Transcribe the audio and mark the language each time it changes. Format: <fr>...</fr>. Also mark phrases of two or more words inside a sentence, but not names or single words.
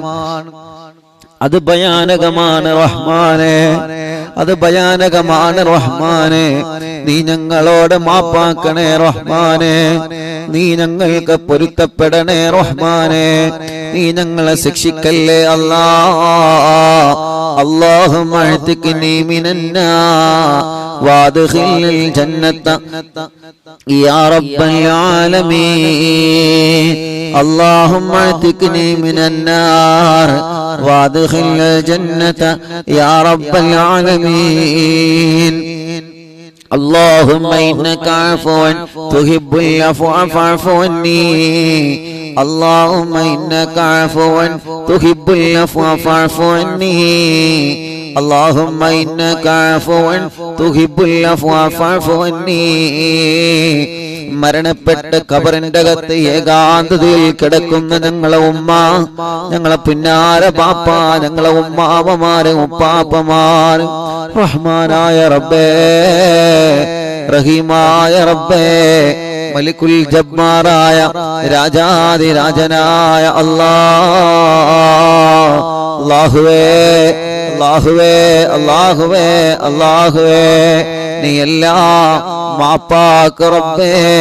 <ml>അത് ഭയാനകമാണ് റഹ്മാനെ, അത് ഭയാനകമാണ് റഹ്മാനെ. നീ ഞങ്ങളോട് മാപ്പാക്കണേ റഹ്മാനെ, നീ ഞങ്ങൾക്ക് പൊരുത്തപ്പെടണേ റഹ്മാനെ, നീ ഞങ്ങളെ ശിക്ഷിക്കല്ലേ അല്ലാ.</ml> <ar>اللهم اعتقني من النار وادخلني الجنة يا رب العالمين. اللهم اعتقني من النار وادخلني الجنة يا رب العالمين. اللهم إنك عفو تحب العفو فاعف عني. اللهم إنك عفو تحب العفو فاعف عني. اللهم إنك عفو تحب العفو فاعف عني.</ar> <ml>മരണപ്പെട്ട് ഖബറിന്റെ അകത്ത് ഏകാന്തതയിൽ കിടക്കുന്ന ഞങ്ങളെ ഉമ്മ, ഞങ്ങളെ പിന്നാലെ ബാപ്പ, ഞങ്ങളെ ഉമ്മാവമാര് ഉപ്പാപ്പമാര്, റഹ്മാനായ റബ്ബേ, റഹീമായ റബ്ബേ, മലിക്കുൽ ജബ്ബാറായ രാജാതിരാജനായ അല്ലാഹുവേ, അല്ലാഹുവേ, അല്ലാഹുവേ, അല്ലാഹുവേ, നീ എല്ലാം മാപ്പാക്ക് റബ്ബേ.</ml>